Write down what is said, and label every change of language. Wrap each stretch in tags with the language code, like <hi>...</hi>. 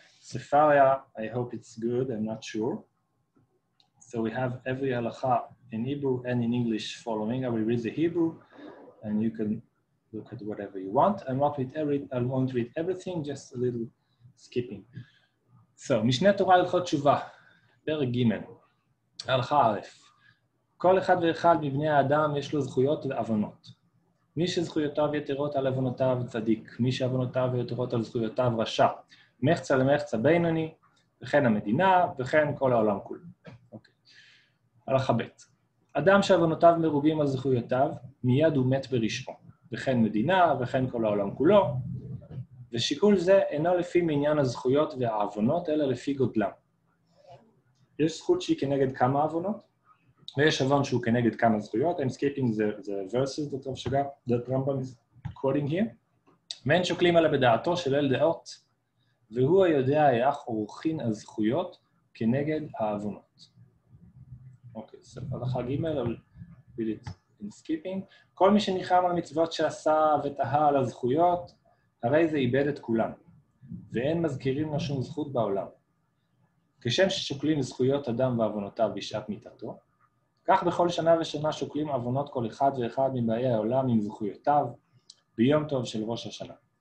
<en>Sefaria, I hope it's good, I'm not sure. So we have every halacha in Hebrew and in English following. I will read the Hebrew, and you can look at whatever you want. I won't read everything, just a little skipping.</en> <he>So, משנה תורה הלכות תשובה, פרק ג', הלכה א', כל אחד ואחד מבני האדם יש לו זכויות ועוונות. מי שזכויותיו יתרות על עוונותיו צדיק, מי שעוונותיו יתרות על זכויותיו רשע, מחצה למחצה בינוני, וכן המדינה, וכן כל העולם כולו. אוקיי. הלכה ב', אדם שעוונותיו מרובים על זכויותיו, מיד הוא מת ברשעו, וכן מדינה, וכן כל העולם כולו, ושיקול זה אינו לפי מעניין הזכויות והעוונות, אלא לפי גודלם. יש זכות שהיא כנגד כמה עוונות, ויש עוון שהוא כנגד כמה זכויות.</he> <en>I'm skipping the verses that Rav Shagar, that Rambam is quoting here.</en> <he>ואין שוקלים עליה בדעתו של אל דעות, והוא היודע איך עורכים הזכויות כנגד העוונות.</he> <en>אוקיי, so הלכה ג' I'll read it in skipping.</en> <he>כל מי שניחם על מצוות שעשה ותהה על הזכויות, הרי זה איבד את כולם, ואין מזכירים לו שום זכות בעולם. כשם ששוקלים זכויות אדם ועוונותיו בשעת מיתתו, כך בכל שנה ושנה שוקלים עוונות כל אחד ואחד מבאי העולם עם זכויותיו, ביום טוב של ראש השנה.</he>